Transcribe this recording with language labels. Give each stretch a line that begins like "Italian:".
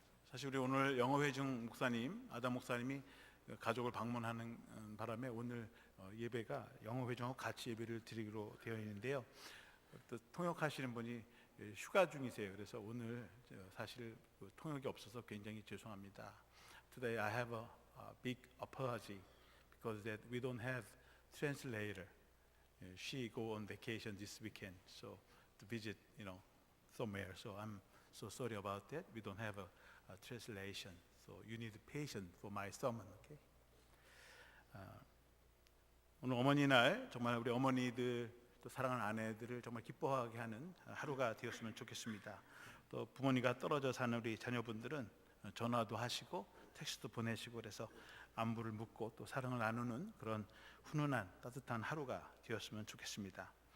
Korean: 사실 우리 오늘 영어회중 목사님 아담 목사님이 가족을 방문하는 바람에 오늘 예배가 영어회중하고 같이 예배를 드리기로 되어 있는데요. 또 통역하시는 분이 휴가 중이세요. 그래서 오늘 사실 통역이 없어서 굉장히 죄송합니다.
English: Today I have a big apology because that we don't have translator. She go on vacation this weekend, so to visit, somewhere. So I'm so sorry about that. We don't have a translation. So you need patience for my sermon, okay?
Korean: 오늘 어머니 날 정말 우리 어머니들 또 사랑하는 아내들을 정말 기뻐하게 하는 하루가 되었으면 좋겠습니다. 또 부모님과 떨어져 사는 우리 자녀분들은 전화도 하시고 텍스트도 보내시고 그래서 안부를 묻고 또 사랑을 나누는 그런 훈훈한 따뜻한 하루가 되었으면 좋겠습니다.